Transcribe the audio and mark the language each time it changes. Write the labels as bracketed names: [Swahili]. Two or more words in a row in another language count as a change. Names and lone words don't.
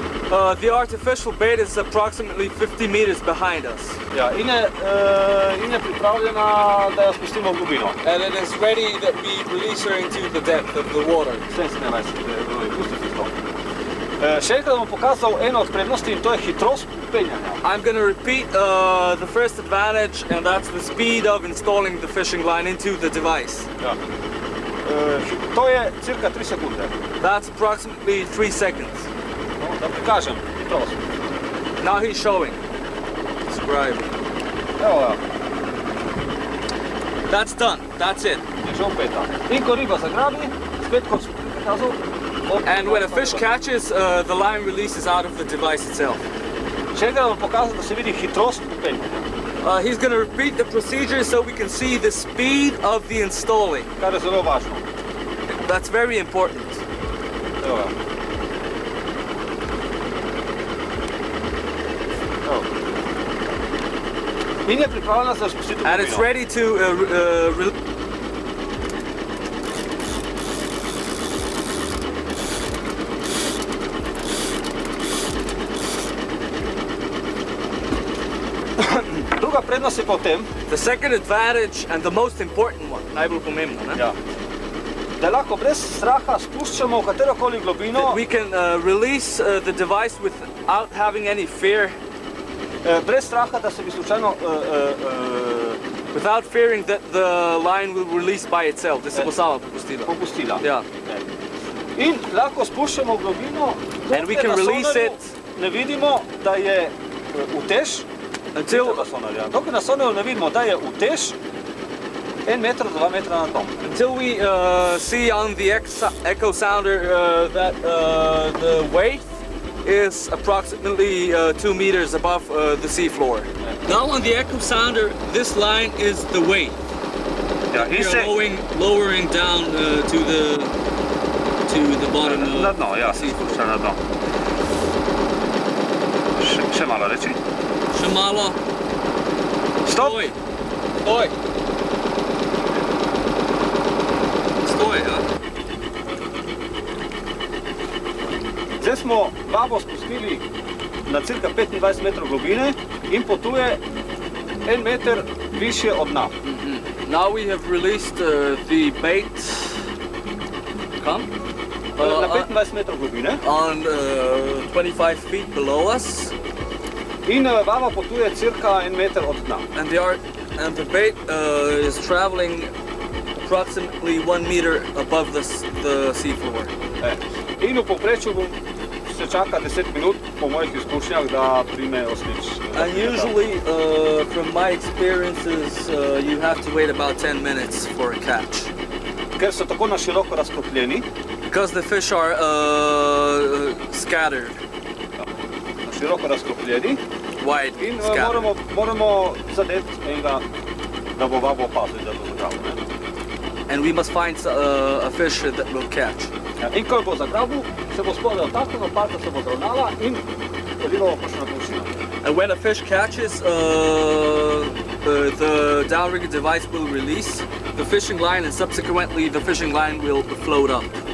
[English] The artificial bait is approximately 50 meters behind us. [Slovenian] Ja, in je pripravljena, da jo spustimo v globino. [English] And it is ready that we release her into the depth of the water. [Slovenian] Še enkrat bom pokazal eno od prednosti in to je hitrost penjanja. [English] I'm going to repeat the first advantage, and that's the speed of installing the fishing line into the device. [Slovenian] Ja. To je cirka 3 sekunde. [English] That's approximately 3 seconds. [Slovenian] No, da prikažem hitrost. [English] Now he's showing. Describe. [Slovenian] Evo ja. [English] That's done. That's it. [Slovenian] Je že opeta. In ko riba zagrabi, spet kot sem prikazal. [English] And when a fish catches, the line releases out of the device itself. [Slovenian] Še enkrat bom pokazal, da se vidi hitrost penjanja. [English] He's going to repeat the procedure so we can see the speed of the installing. [Slovenian] Kar je zelo važno. [English] That's very important. [Slovenian] Evo ja. Evo. In je pripravljena za spustitev v globino. [English] And it's ready to [Slovenian] Druga prednost je pa v tem. [English] The second advantage and the most important one, [Slovenian] najbolj pomembno, ne? Ja. Da lahko brez straha spuščamo v katerokoli globino. [English] That we can release the device without having any fear. [Slovenian] Brez straha, da se bi slučajno [English] without fearing that the line will release by itself. [Slovenian] Da se bo sama popustila. Popustila. Ja. In lahko spuščamo v globino, [English] and we can release it. [Slovenian] Ne vidimo, da je utež. Dokaj na sonaru ne vidimo, da je utež 1 meter do 2 metra na tom. [English] Until we see on the echo sounder that the weight is approximately 2 meters above the seafloor. Now on the echo sounder, this line is the weight. [Slovenian] Ja, [English] We are lowering down to the bottom of [Slovenian] na dno, ja, spušča na dno. Še malo reči. Še malo. Stop! Stoj! Stoj! Stoj, ja. Zdaj smo vabo spustili na cirka 25 metrov globine in potuje 1 meter više od dna. [English] Now we have released the bait. Come. [Slovenian] Na 25 metrov globine. [English] On 25 feet below us. [Slovenian] In vaba potuje cirka 1 meter od dna. [English] And the bait is traveling approximately 1 meter above the seafloor. [Slovenian] In v povprečju se čaka 10 minut po mojih izkušnjah, da prime oslič. [English] And usually, from my experiences, you have to wait about 10 minutes for a catch. [Slovenian] Ker so tako na široko razkotljeni. [English] Because the fish are scattered. [Slovenian] Na široko razkotljeni. [English] Wide in scattered. [Slovenian] moramo zadeti enega, da bo vabo opazil, da bo zagrabil. [English] And we must find a fish that will catch. [Slovenian] In ko bo zagrabil, se bo spodaj otaknila, parka se bo zravnala in riba bo prišla na površino. [English] And when a fish catches, the downrigger device will release the fishing line, and subsequently the fishing line will float up.